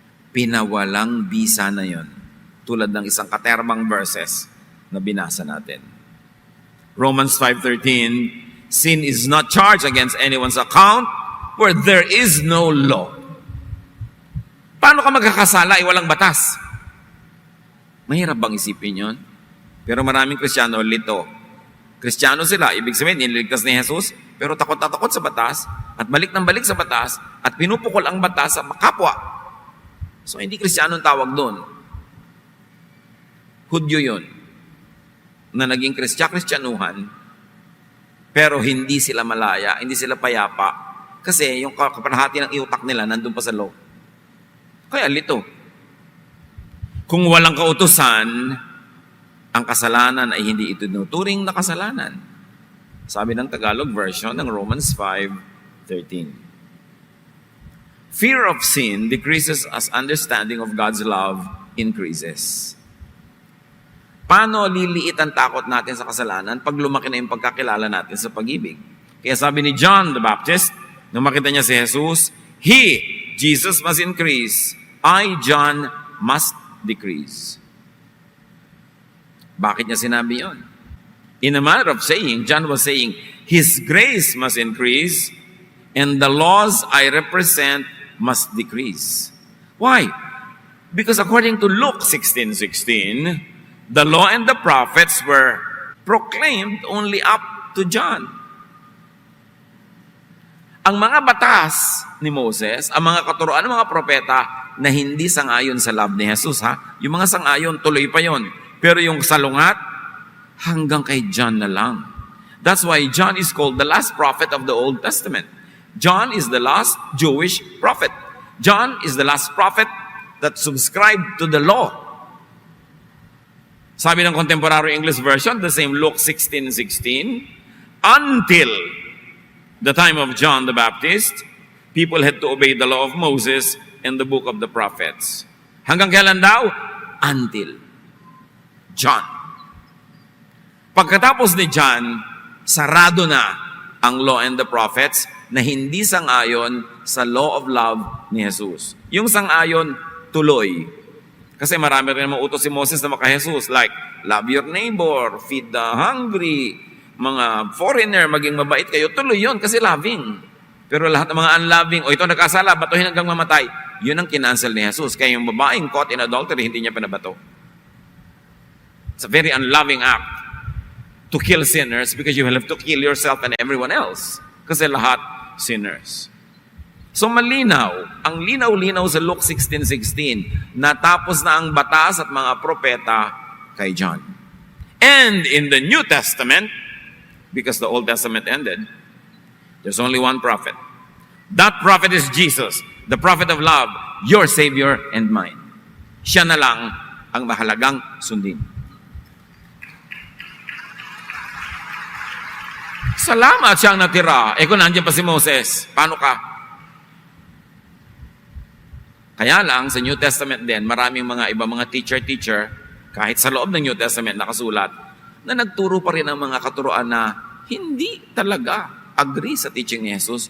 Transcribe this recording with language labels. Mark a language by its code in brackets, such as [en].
[tl] Pinawalang bisa na yon, tulad ng isang katerbang verses na binasa natin. [en] Romans 5:13, sin is not charged against anyone's account where there is no law. [tl] Paano ka magkakasala walang batas? Mahirap bang isipin yon? Pero maraming Kristiyano lito. Kristiyano sila, ibig sabihin, iniligtas ni Jesus, pero takot na takot sa batas, at balik ng balik sa batas, at pinupukol ang batas sa kapwa. So, hindi Kristiyano ang tawag doon. Hudyo yun, na naging Kristyanuhan, pero hindi sila malaya, hindi sila payapa, kasi yung kapanahati ng iutak nila nandun pa sa loob. Kaya lito. Kung walang kautusan, ang kasalanan ay hindi itinuturing na kasalanan. Sabi ng Tagalog version ng Romans 5:13. [en] Fear of sin decreases as understanding of God's love increases. [tl] Paano liliit ang takot natin sa kasalanan pag lumaki na yung pagkakilala natin sa pag-ibig? Kaya sabi ni John the Baptist, nung makita niya si Jesus, He, Jesus, [en] must increase. I, John, must decrease. [tl] Bakit niya sinabi yon? [en] In a manner of saying, John was saying, His grace must increase and the laws I represent must decrease. Why? Because according to Luke 16:16, the law and the prophets were proclaimed only up to John. [tl] Ang mga batas ni Moses, ang mga katuruan ng mga propeta na hindi sangayon sa love ni Jesus, yung mga sangayon, tuloy pa yon. Pero yung salungat, hanggang kay John na lang. [en] That's why John is called the last prophet of the Old Testament. John is the last Jewish prophet. John is the last prophet that subscribed to the law. [tl] Sabi ng [en] Contemporary English Version, the same Luke 16:16, until the time of John the Baptist, people had to obey the law of Moses and the book of the prophets. [tl] Hanggang kailan daw? [en] Until John. [tl] Pagkatapos ni John, sarado na ang [en] law and the prophets [tl] na hindi sangayon sa [en] law of love [tl] ni Jesus. Yung sangayon, tuloy. Kasi marami rin mga utos si Moses na maka-Jesus, like, [en] love your neighbor, feed the hungry, [tl] mga foreigner, maging mabait kayo. Tuloy yun kasi loving. Pero lahat ng mga unloving, ito nagkasala, batuhin hanggang mamatay, yun ang kinancel ni Jesus. Kaya yung babaeng [en] caught in adultery, [tl] hindi niya pinabato. [en] It's a very unloving act to kill sinners because you will have to kill yourself and everyone else. [tl] Kasi lahat sinners. So malinaw, ang linaw-linaw sa Luke 16:16, natapos na ang batas at mga propeta kay John. [en] And in the New Testament, because the Old Testament ended, there's only one prophet. That prophet is Jesus, the prophet of love, your Savior and mine. [tl] Siya na lang ang mahalagang sundin. Salamat siyang natira. Kung nandiyan pa si Moses, paano ka? Kaya lang, sa New Testament din, maraming mga ibang mga teacher, kahit sa loob ng New Testament nakasulat, na nagturo pa rin ang mga katuroan na hindi talaga agree sa teaching ni Jesus.